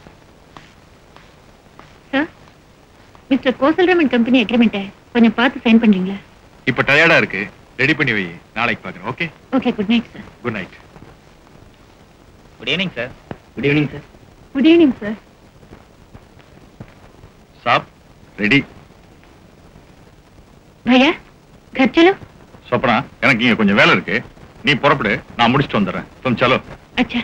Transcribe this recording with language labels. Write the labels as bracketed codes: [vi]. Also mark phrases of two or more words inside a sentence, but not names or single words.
[ta] சார், மிஸ்டர் கோசல்ராமன் [en] company agreement [ta] கொஞ்சம் பார்த்து சைன் பண்றீங்களா? இப்ப டயர்டா இருக்கு, ரெடி பண்ணி வை, நாளைக்கு பாக்குறேன். ஓகே [en] okay, good night sir. good night. good evening sir. good evening sir. good evening sir. [hi] साहब रेडी. भैया घर चलो. [ta] சொப்பனா, எனக்கு இங்க கொஞ்சம் வேலை இருக்கு, நீ புறப்படு, நான் முடிச்சிட்டு வந்துடுறேன். [hi] तुम चलो. अच्छा.